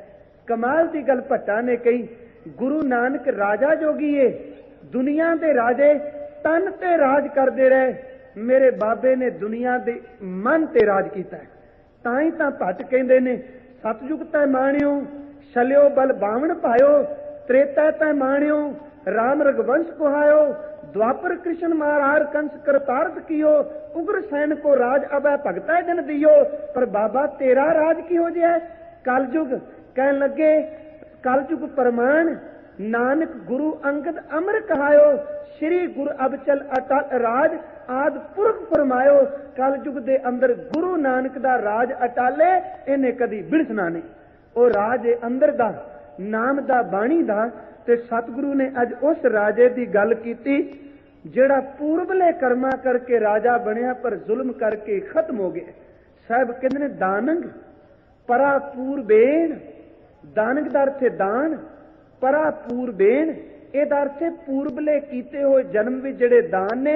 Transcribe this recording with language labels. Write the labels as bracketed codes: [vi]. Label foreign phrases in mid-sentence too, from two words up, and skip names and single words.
[pa] ਕਮਾਲ ਦੀ ਗੱਲ ਭੱਟਾ ਨੇ ਕਹੀ, ਗੁਰੂ ਨਾਨਕ ਰਾਜਾ ਜੋਗੀ ਏ, ਦੁਨੀਆ ਦੇ ਰਾਜੇ ਤਨ ਤੇ ਰਾਜ ਕਰਦੇ ਰਹੇ, ਮੇਰੇ ਬਾਬੇ ਨੇ ਦੁਨੀਆ ਦੇ ਮਨ ਤੇ ਰਾਜ ਕੀਤਾ ਹੈ। ਤਾਂ ਹੀ ਤਾਂ ਭੱਟ ਕਹਿੰਦੇ ਨੇ [bra] ਸਤਜੁਗ ਤੈ ਮਾਣਿਓ, ਛਲਿਓ ਬਲ ਬਾਵਣ ਭਾਇਓ, ਤ੍ਰੇਤਾ ਤੈ ਮਾਣਿਓ, राम रघुवंश कुहायो, द्वापर कृष्ण मारहार कंस करतार्थ कियो, उग्र सैन को राज अबै भगतै दिन दियो। [pa] ਪਰ ਬਾਬਾ ਤੇਰਾ ਰਾਜ ਕਿਹੋ ਜਿਹਾ ਹੈ? ਕਲਯੁਗ ਕਹਿਣ ਲੱਗੇ, [bra] कलयुग प्रमाण नानक गुरु अंगद अमर कहायो, श्री गुरु अबचल अटल राज आद पुरख फरमायो। [pa] ਕਲਯੁਗ ਦੇ ਅੰਦਰ ਗੁਰੂ ਨਾਨਕ ਦਾ ਰਾਜ ਅਟਾਲੇ, ਇਨ੍ਹੇਂ ਕਦੀ ਬਿੜਸਨਾ ਨਹੀਂ। ਉਹ ਰਾਜ ਅੰਦਰ ਦਾ, ਨਾਮ ਦਾ, ਬਾਣੀ ਦਾ। ਤੇ ਸਤਿਗੁਰੂ ਨੇ ਅੱਜ ਉਸ ਰਾਜੇ ਦੀ ਗੱਲ ਕੀਤੀ ਜਿਹੜਾ ਪੂਰਬਲੇ ਕਰਮਾਂ ਕਰਕੇ ਰਾਜਾ ਬਣਿਆ ਪਰ ਜ਼ੁਲਮ ਕਰਕੇ ਖਤਮ ਹੋ ਗਿਆ। ਸਾਹਿਬ ਕਹਿੰਦੇ ਨੇ [sa] ਦਾਨੰਗ ਪਰਾ ਪੂਰਬੇਨ, [pa] ਦਾਨੰਗ ਦਾ ਅਰਥ ਹੈ ਦਾਨ, [sa] ਪਰਾ ਪੂਰਬੇਨ [pa] ਇਹਦਾ ਅਰਥ ਹੈ ਪੂਰਬਲੇ ਕੀਤੇ ਹੋਏ ਜਨਮ ਵਿੱਚ ਜਿਹੜੇ ਦਾਨ ਨੇ।